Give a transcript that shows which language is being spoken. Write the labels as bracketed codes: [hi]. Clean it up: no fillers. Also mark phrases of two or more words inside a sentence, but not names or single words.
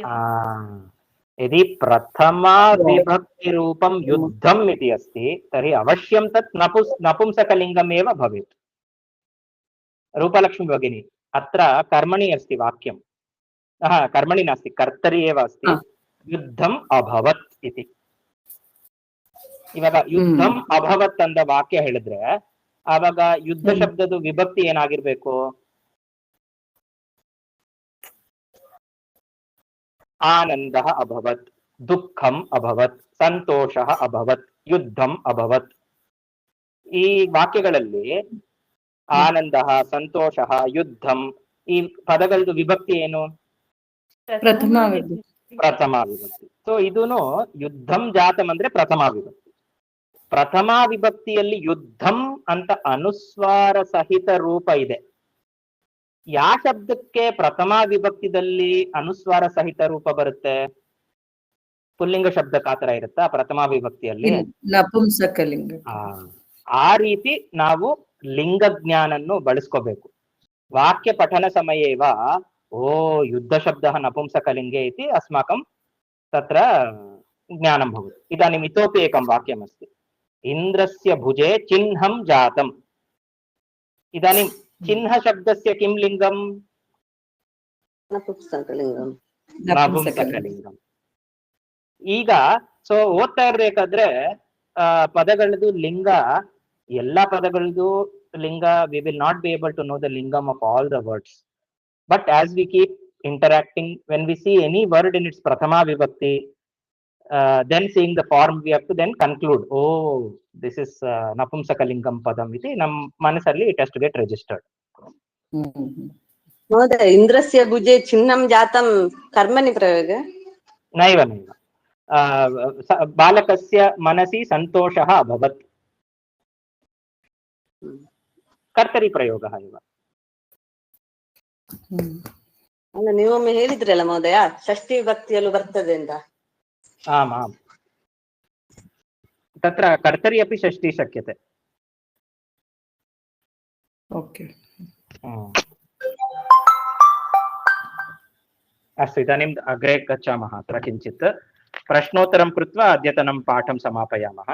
[sa] यदि प्रथमा विभक्तिरूपं युद्धम् इति अस्ति तर्हि अवश्यं तत् नपुंसकलिङ्गमेव भवेत्। रूपलक्ष्मी भगिनी, अत्र कर्मणि अस्ति वाक्यं। कर्मणि नास्ति, कर्तरि एव अस्ति। युद्धम् अभवत् इति। [kn] ಇವಾಗ [sa] ಯುದ್ಧಂ ಅಭವತ್ [kn] ಅಂತ ವಾಕ್ಯ ಹೇಳಿದ್ರೆ ಆವಾಗ ಯುದ್ಧ ಶಬ್ದದ ವಿಭಕ್ತಿ ಏನಾಗಿರ್ಬೇಕು? [sa] ಆನಂದಃ ಅಭವತ್, ದುಃಖಂ ಅಭವತ್, ಸಂತೋಷಃ ಅಭವತ್, ಯುದ್ಧಂ ಅಭವತ್. [kn] ಈ ವಾಕ್ಯಗಳಲ್ಲಿ [sa] ಆನಂದಃ, ಸಂತೋಷಃ, ಯುದ್ಧಂ [kn] ಈ ಪದಗಳದ್ದು ವಿಭಕ್ತಿ ಏನು? ಪ್ರಥಮ ವಿಭಕ್ತಿ. ಸೊ ಇದೂನು [sa] ಯುದ್ಧಂ ಜಾತಂ [kn] ಅಂದ್ರೆ ಪ್ರಥಮ ವಿಭಕ್ತಿ. ಪ್ರಥಮ ವಿಭಕ್ತಿಯಲ್ಲಿ ಯುದ್ಧಂ ಅಂತ ಅನುಸ್ವಾರ ಸಹಿತ ರೂಪ ಇದೆ. ಯಾವ ಶಬ್ದಕ್ಕೆ ಪ್ರಥಮ ವಿಭಕ್ತಿದಲ್ಲಿ ಅನುಸ್ವಾರ ಸಹಿತ ರೂಪ ಬರುತ್ತೆ? ಪುಲ್ಲಿಂಗ ಶಬ್ದಕ್ಕೆ ಆತರ ಇರುತ್ತಾ ಪ್ರಥಮ ವಿಭಕ್ತಿಯಲ್ಲಿ? ನಪುಂಸಕಲಿಂಗ. ಆ ರೀತಿ ನಾವು ಲಿಂಗ ಜ್ಞಾನನ್ನು ಬಳಸ್ಕೋಬೇಕು. [sa] ವಾಕ್ಯ ಪಠನ ಸಮಯೇವ ಓ ಯುದ್ಧ ಶಬ್ದः ನಪುಂಸಕಲಿಂगे इति अस्माकं तत्र ज्ञानं भवति. इदानीम् इतोपि एकं वाक्यमस्ति, इन्द्रस्य भुजे चिह्नं जातम्. इदानीं चिह्न शब्दस्य किं लिङ्गम्? ನಪುಂಸಕಲಿಂಗಂ. [kn] ಈಗ ಸೊ ಓದ್ತಾ ಇರ್ಬೇಕಾದ್ರೆ ಪದಗಳದ್ದು ಲಿಂಗ, ಎಲ್ಲಾ ಪದಗಳದ್ದು ಲಿಂಗ, [en] we will not be able to know the lingam of all the words. But as we keep interacting, when we see any word in its [sa] प्रथम विभक्ति, [en] then seeing the form, we have to then conclude, oh, this is [sa] नपुंसकलिङ्गम् पदम् इति [kn] ನಮ್ ಮನಸಲ್ಲಿ [en] it has to get registered. [sa] महोदय इन्द्रस्य भुजे छिन्नं जातं कर्मणि प्रयोग नैव नैव बालकस्य मनसि सन्तोषः अभवत्, कर्तरि प्रयोगः एव. [kn] ಅಲ್ಲ ನೀವೊಮ್ಮೆ ಹೇಳಿದ್ರಲ್ಲ ಮಹೋದಯ ಷಷ್ಠಿ ವಿಭಕ್ತಿಯಲ್ಲೂ ಬರ್ತದೆ ಅಂತ. [sa] आम् आम्, तत्र कर्तरि अपि षष्ठी शक्यते. ओके अस्तु, इदानीम् अग्रे गच्छामः. अत्र किञ्चित् प्रश्नोत्तरं कृत्वा अद्यतनं पाठं समापयामः.